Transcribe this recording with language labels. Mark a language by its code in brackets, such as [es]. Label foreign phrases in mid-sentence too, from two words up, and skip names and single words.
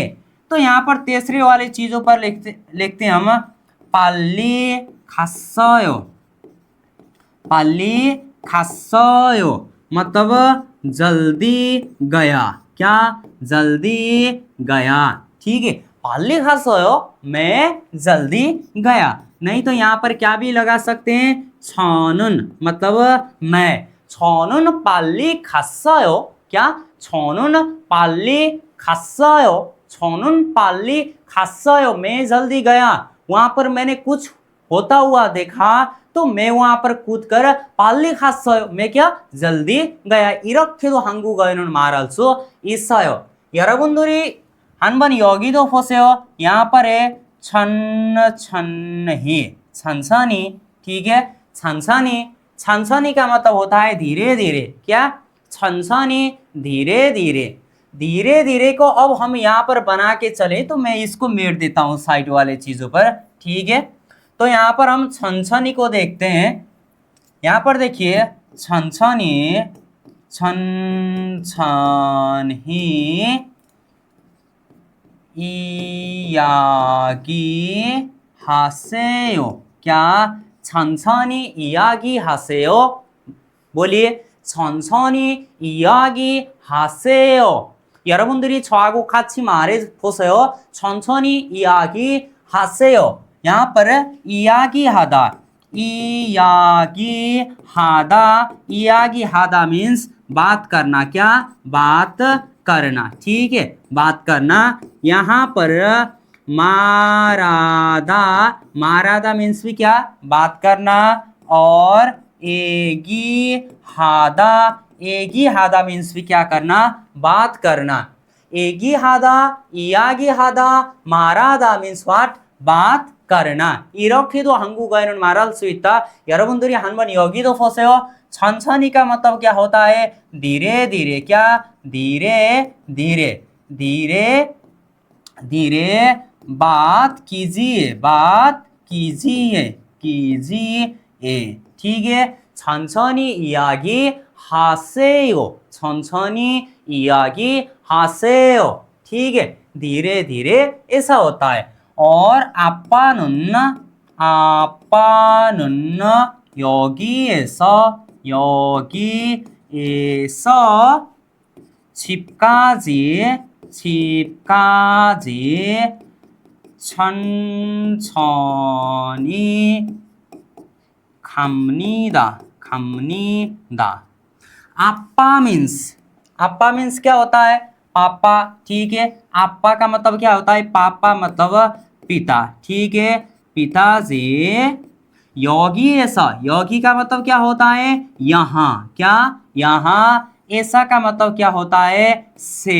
[hi] तो यहाँ पर तीसरे वाले चीजों पर लिखते हैं हम, [ko] 빨리 갔어요, 빨리 갔어요 [hi] मतलब जल्दी गया। क्या? जल्दी गया, ठीक है। [ko] 빨리 갔어요 [hi] मैं जल्दी गया। नहीं तो यहाँ पर क्या भी लगा सकते हैं, छनुन मतलब मैं। [ko] छनुन 빨리 갔어요। क्या, छनुन 빨리 갔어요। छनुन 빨리 갔어요, [hi] मैं जल्दी गया। वहां पर मैंने कुछ होता हुआ देखा तो मैं वहां पर कूदकर [ko] 빨리 갔어요, [hi] मैं क्या, जल्दी ग야। [ko] 이렇게도 한국어에는 말할 수 있어요. 여러분들이 한번 여기도 보세요. [hi] यहाँ पर है [ko] 천천히, 천천히, [hi] ठीक है, [ko] 천천히। [hi] 천천히 का मतलब होता है धीरे धीरे। क्या, 천천히, धीरे धीरे। धीरे धीरे को अब हम यहाँ पर बना के चले तो मैं इसको मेट देता हूँ साइड वाले चीजों पर, ठीक है। तो यहाँ पर हम 천천히 को देखते हैं। यहाँ पर देखिए [ko] 천천히, 천천히 이야기하세요। क्या, 천천히 이야기하세요। बोलिए, 천천히 이야기하세요। 여러분들이 저하고 같이 말해 보세요. 천천히 이야기하세요। [hi] यहाँ पर [ko] 이야기하다, 이야기하다, 이야기하다 [hi] मीन्स बात करना। क्या, बात करना, ठीक है, बात करना। यहाँ पर [ko] 말하다, 말하다 [hi] मीन्स भी क्या, बात करना। और [ko] 얘기하다, 얘기하다 [hi] मीन्स भी क्या करना, बात करना। [ko] 얘기하다, 이야기하다, 말하다 [en] means what, [hi] बात कर나. [ko] 이렇게도 한국어에는 말할 수 있다. 여러분들이 한번 여기도 보세요. [hi] 천천히 का मतलब क्या होता है, धीरे धीरे। क्या, धीरे धीरे, धीरे धीरे बात कीजिए, बात कीजिए, कीजिए, ठीक है। [ko] 천천히 이야기하세요, 천천히 이야기하세요, [hi] ठीक है, धीरे धीरे ऐसा होता है। [ko] और 아빠는, 아빠는 여기에서, 여기에서 집까지, 집까지 천천히 갑니다, 갑니다। [hi] 아빠 मीन्स, आप्पा मीन्स क्या होता है, पापा, ठीक है। आप्पा का मतलब क्या होता है, पापा मतलब पिता, ठीक है, पिताजी। योगी ऐसा, योगी का मतलब क्या होता है, यहाँ। क्या, यहाँ। ऐसा का मतलब क्या होता है, से।